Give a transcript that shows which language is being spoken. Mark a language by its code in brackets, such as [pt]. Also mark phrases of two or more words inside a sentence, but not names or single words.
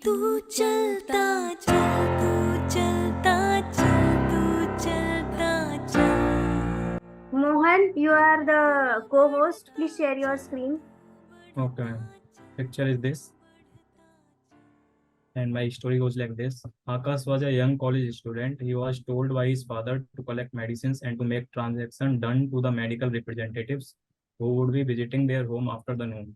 [hi] तू चलता चल, तू चलता चल, तू चलता चल। [en] Mohan, you are the co-host. Please share your screen. Okay, picture is this, and my story goes like this. Akash was a young college student. He was told by his father to collect medicines and to make transaction done to the medical representatives who would be visiting their home after the noon.